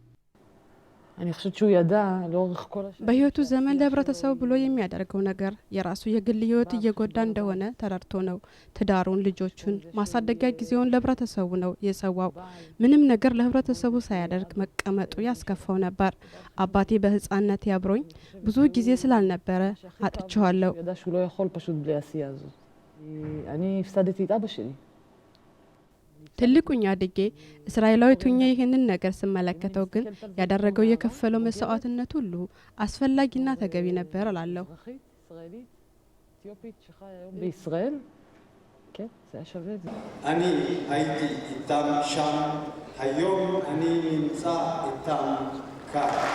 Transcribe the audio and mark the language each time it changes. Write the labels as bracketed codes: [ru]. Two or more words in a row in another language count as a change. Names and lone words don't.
[am] በህይወቱ ዘመን ለህብረተሰቡ ብሎ የሚያደርገው ነገር የራሱ የግል ህይወት እየጎዳ እንደሆነ ተረድቶ ነው። ትዳሩን፣ ልጆቹን፣ ማሳደጊያ ጊዜውን ለህብረተሰቡ ነው የሰዋው። ምንም ነገር ለህብረተሰቡ ሳያደርግ መቀመጡ ያስከፋው ነበር። አባቴ በህፃንነት ያብሮኝ ብዙ ጊዜ ስላልነበረ አጥቼዋለሁ። ትልቁኛ አድጌ እስራኤላዊ ቱኛ ይህንን ነገር ስመለከተው ግን ያደረገው የከፈለው መስዋዕትነት ሁሉ አስፈላጊና ተገቢ ነበር እላለሁ። [he] אני הייתי איתם שם, היום אני נמצא איתם כאן.